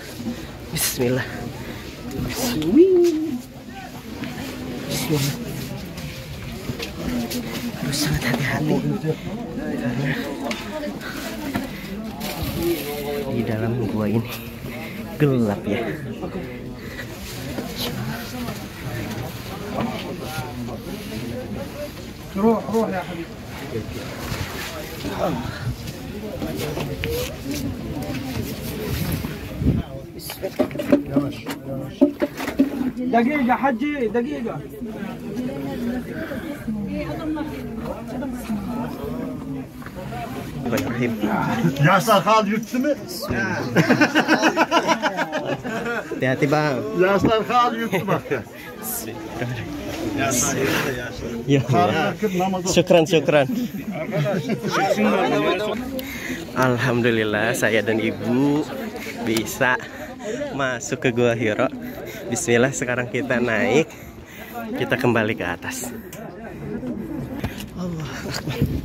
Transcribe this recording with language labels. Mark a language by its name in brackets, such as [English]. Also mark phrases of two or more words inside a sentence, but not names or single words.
[Indonesian] Bismillah. Harus sangat hati-hati karena di dalam gua ini gelap ya. [Arabic] روح يا حبيبي. يواش. دقيقة حجي دقيقة. Yaşar Kal yuttu mu? [Indonesian] Hati-hati bang. Yaşar Kal yuttu bak. [Arabic] يا الله. شكرا. [Indonesian] Alhamdulillah saya dan ibu bisa masuk ke Gua Hiro. Bismillah, sekarang kita naik. Kita kembali ke atas. [Arabic] الله أكبر.